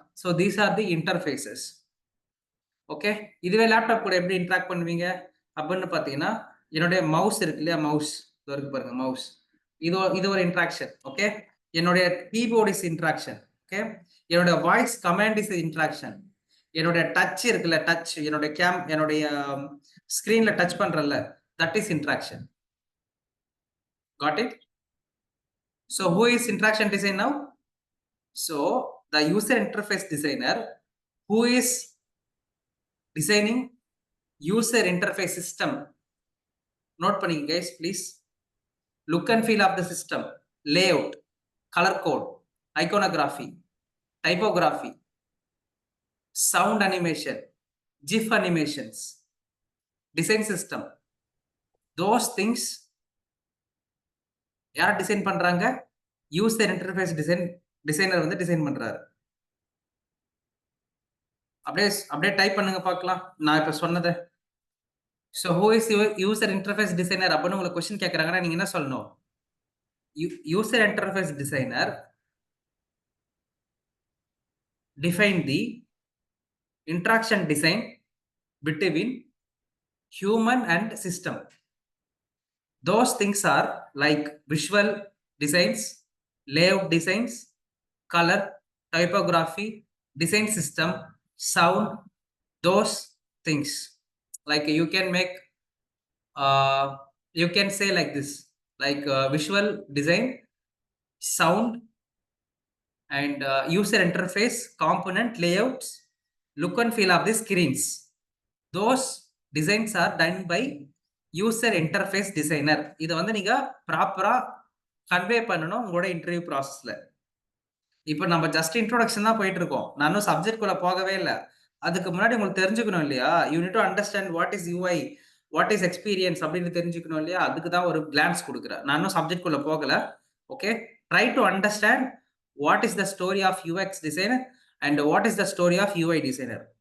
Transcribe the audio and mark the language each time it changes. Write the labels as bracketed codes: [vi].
[en] So these are the interfaces. [ta] Okay, இதுவே laptop கூட எப்படி இன்டராக்ட் பண்ணுவீங்க அப்படின்னு பார்த்தீங்கன்னா, என்னுடைய மவுஸ் இருக்கு இல்லையா, மவுஸ் இதோ இருக்கு பாருங்க மவுஸ். இது ஒரு இன்டராக்ஷன். ஓகே, என்னுடைய கீபோர்ட் இஸ் இன்டராக்ஷன். ஓகே, என்னோட வாய்ஸ் கமாண்ட் இஸ் இன்டராக்ஷன். என்னுடைய டச் இருக்குல்ல, டச் என்னுடைய ஸ்கிரீன்ல touch பண்றேன்ல, [en] That is interaction. Got it? So who is interaction design now? So the user interface designer who is designing user interface system. Note [ta] பண்ணிங்க [en] guys please. Look and feel of the system, layout, color code, iconography, typography, sound animation, GIF animations, design system. Those things [ta] யார் design பண்றாங்க? User interface designer வந்து design பண்றாரு. அப்படியே அப்படியே type பண்ணுங்க பார்க்கலாம் நான் இப்ப சொன்னதை. [en] so who is user interface designer [ta] அப்படின்னு உங்களுக்கு கொஸ்டின் கேட்குறாங்கன்னா நீங்க என்ன சொல்லணும்? [en] User interface designer define the interaction design between human and system. Those things are like visual designs, layout designs, color, typography, design system, sound, those things. Like uh, you can say like this, like visual design, sound, and user interface, component layouts, look and feel of the screens. Those designs are done by user interface designer. [ta] இதை வந்து நீங்க ப்ராப்பரா convey பண்ணணும் உங்களோட interview ப்ராசஸ்ல. இப்போ நம்ம just introduction தான் போயிட்டு இருக்கோம். நானும் சப்ஜெக்ட் குள்ள போகவே இல்லை. அதுக்கு முன்னாடி உங்களுக்கு தெரிஞ்சுக்கணும் இல்லையா? [en] you need to understand what is UI, what is experience [ta] அப்படின்னு தெரிஞ்சுக்கணும் இல்லையா? அதுக்கு தான் ஒரு கிளான்ஸ் கொடுக்குறேன். நானும் சப்ஜெக்ட் குள்ள போகல. Okay, [en] Try to understand what is the story of UX designer and what is the story of UI designer.